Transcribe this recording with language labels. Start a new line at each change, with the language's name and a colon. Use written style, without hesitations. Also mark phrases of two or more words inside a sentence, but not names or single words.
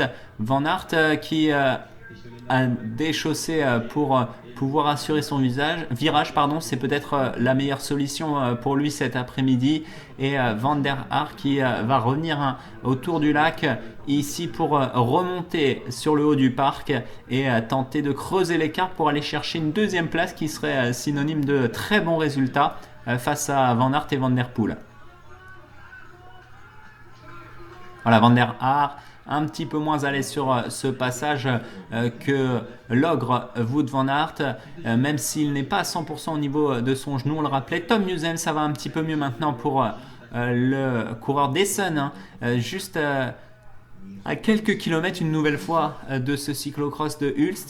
French: Van Aert qui a déchaussé pour pouvoir assurer son virage, c'est peut-être la meilleure solution pour lui cet après-midi, et Van der Haar qui va revenir autour du lac ici pour remonter sur le haut du parc et tenter de creuser l'écart pour aller chercher une deuxième place qui serait synonyme de très bons résultats face à Van Aert et Van der Poel. Voilà, Van der Haar un petit peu moins à l'aise sur ce passage que l'ogre Wout van Aert, même s'il n'est pas à 100% au niveau de son genou, on le rappelait. Tom Musem, ça va un petit peu mieux maintenant pour le coureur d'Essen, juste à quelques kilomètres une nouvelle fois de ce cyclocross de Hulst.